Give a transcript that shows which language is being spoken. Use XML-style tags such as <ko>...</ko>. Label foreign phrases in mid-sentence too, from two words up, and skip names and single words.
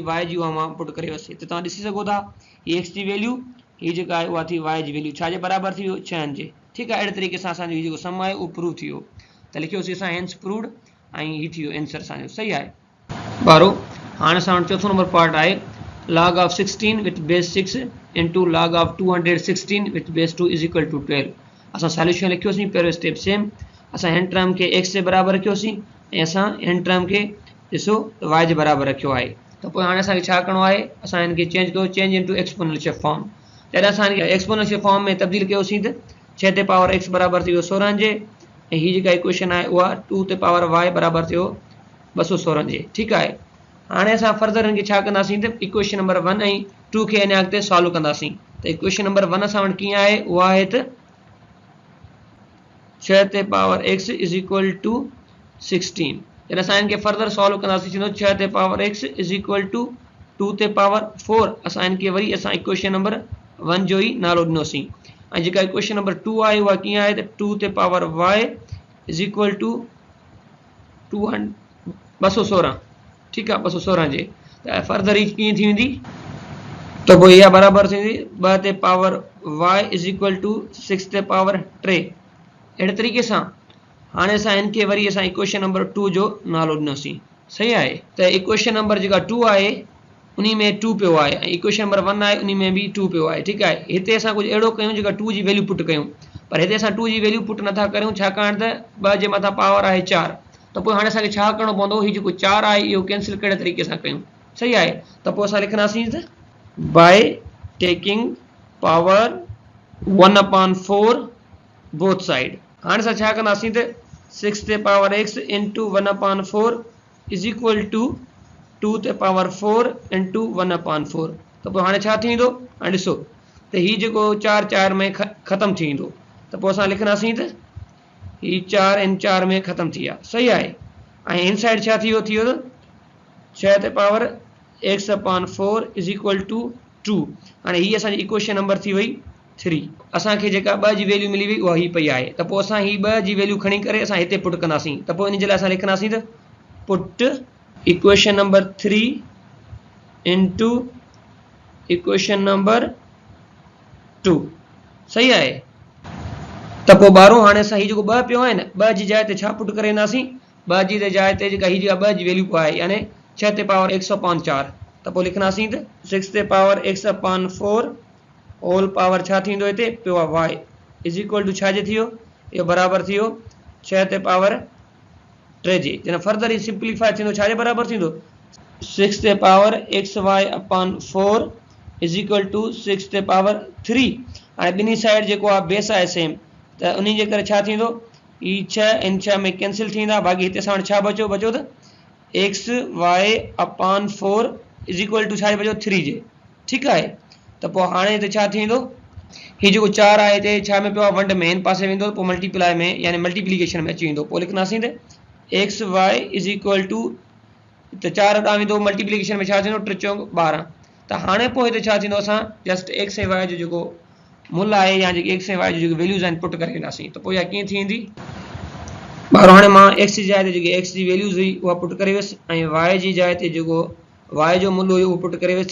<sd>y जी उहा मां पुट करे वियसि हिते तव्हां ॾिसी सघो था ही x जी वैल्यू ही जेका आहे उहा थी y जी वैल्यू छाजे बराबरि थी वियो 6 जे ठीकु आहे अहिड़े तरीक़े सां असांजो जेको सम आहे उहो प्रूव थी वियो त लिखियोसीं असां</sd> <en>hence proved</en> <sd>ऐं ही थी वियो आंसर असांजो सही आहे ॿारो हाणे असां वटि चोथों नंबर पार्ट आहे</sd> <en>log of 16 with base 6 into log of 216 with base 2 is equal to</en> <sd>12 असां सॉल्यूशन लिखियोसीं पहिरियों</sd> <en>step same</en> <sd>असां हिन टर्म खे x जे बराबरि रखियोसीं ऐं असां हिन टर्म खे ॾिसो y जे बराबरि रखियो आहे त पोइ हाणे असांखे छा करिणो आहे असां हिन खे चेंज कयो</sd> <en>change into exponential form</en> <sd>जॾहिं असां</sd> <en>exponential form</en> <sd>में तब्दील कयोसीं त 6 ते पावर x बराबरि थी वियो 16 जे ऐं हीअ जेका इक्वेशन आहे उहा 2 ते पावर y बराबरि थियो 216 जे ठीकु आहे हाणे असां फर्दर हिन खे छा कंदासीं त</sd> <en>equation number</en> <sd>1 ऐं 2 खे अञा अॻिते सॉल्व कंदासीं त</sd> <en>equation number</en> <sd>1 असां वटि कीअं आहे उहा आहे त 6 ते पावर x</sd> <en>is equal to</en> <sd>16 जॾहिं असां हिन खे</sd> <en>further solve</en> <sd>कंदासीं थींदो 6 ते पावर x</sd> <en>is equal to</en> <sd>2 ते पावर 4 असां हिन खे वरी असां</sd> <en>equation number</en> <sd>1 जो ई नालो ॾिनोसीं ऐं जेका</sd> <en>equation number</en> <sd>2 आहे उहा कीअं आहे त 2 ते पावर y</sd> <en>is equal to</en> <sd>216 ठीकु आहे 216 जे त फर्दर ही कीअं थी वेंदी त पोइ इहा बराबरि थींदी 2 ते पावर y</sd> <en>is equal to</en> <sd>6 ते पावर 3 अहिड़े तरीक़े सां हाणे असां हिन खे वरी असां</sd> <en>equation number</en> <sd>2 जो नालो ॾिनोसीं सही आहे त</sd> <en>equation number</en> <sd>जेका 2 आहे उन में 2 पियो आहे ऐं</sd> <en>equation number</en> <sd>1 आहे उन में बि 2 पियो आहे ठीकु आहे हिते असां कुझु अहिड़ो कयूं जेका 2 जी वैल्यू पुट कयूं पर हिते असां 2 जी वैल्यू पुट नथा करियूं छाकाणि त 2 जे मथां पावर आहे 4 त पोइ हाणे असांखे छा करिणो पवंदो हीउ जेको 4 आहे इहो कैंसिल कहिड़े तरीक़े सां कयूं सही आहे त पोइ असां लिखंदासीं त</sd> <en>by taking power 1/4 both side.</en> <sd>हाणे असां छा कंदासीं त 6 ते पावर x</sd> <en>into 1/4 is equal to</en> <sd>2 ते पावर 4 इंटू 1/4। त पोइ हाणे छा थींदो? हाणे ॾिसो त हीउ जेको 4 4 में ख़तमु थींदो, त पोइ असां लिखंदासीं त हीउ 4 इन 4 में ख़तमु थी विया। सही आहे। ऐं इन साइड छा थी वियो त 6 ते पावर x/4</sd> <en>is equal to</en> <sd>2। हाणे हीअ असांजी</sd> <en>equation number</en> <sd>थी वई 3। असांखे जेका 2 जी वैल्यू मिली वई उहा ही पई आहे। त पोइ असां हीअ 2 जी वैल्यू खणी करे असां हिते पुट कंदासीं। त पोइ इन जे लाइ असां लिखंदासीं त</sd> <en>put equation number 3 into equation number 2.</en> <sd>सही आहे। त पोइ ॿारहों हाणे असां हीउ जेको 2 पियो आहे न, 2 जी जाइ ते छा पुट करे ईंदासीं? 2 जी जाइ ते जेका हीअ जेका 2 जी वैल्यू आहे यानी 6 ते पावर x/4। त पोइ लिखंदासीं त 6 ते पावर x/4</sd> <en>whole power</en> <sd>छा थींदो हिते पियो आहे y</sd> <en>is equal to</en> <sd>छा जे थी वियो? इहो बराबरि थी वियो 6 ते पावर 3 जे। जॾहिं फर्दर ही सिंप्लीफाई थींदो छा जे बराबरि थींदो? 6 ते पावर xy/4</sd> <en>is equal to</en> <sd>6 ते पावर 3। हाणे ॿिन्ही साइड जेको आहे बेस आहे सेम, त उन जे करे छा थींदो? ही 6 इन 6 में कैंसिल थींदा। बाक़ी हिते असां वटि छा बचो? बचो त xy/4</sd> <en>is equal to</en> <sd>छा बचो? 3 जे। ठीकु आहे। त पोइ हाणे हिते छा थींदो? हीउ जेको 4 आहे हिते छा में पियो आहे? वंड में हिन पासे वेंदो, पोइ मल्टीप्लाई में यानी मल्टीप्लिकेशन में अची वेंदो। पोइ लिखंदासीं त xy</sd> <en>is equal to</en> <sd>त 4 ॾांहुं वेंदो, मल्टीप्लिकेशन में छा थींदो? 3 चौक 12। त हाणे पोइ हिते छा थींदो? असां जस्ट x ऐं y जो जेको मुल आहे या जेकी x ऐं y जी जेकी वैल्यूज़ आहिनि पुट करे वेंदासीं। त पोइ इहा कीअं थींदी? ॿार हाणे मां x जी जाइ ते जेकी x जी वैल्यूज़ हुई उहा पुट करे वियुसि ऐं y जी जाइ ते जेको y जो मुल हुयो उहो पुट करे वियुसि।</sd>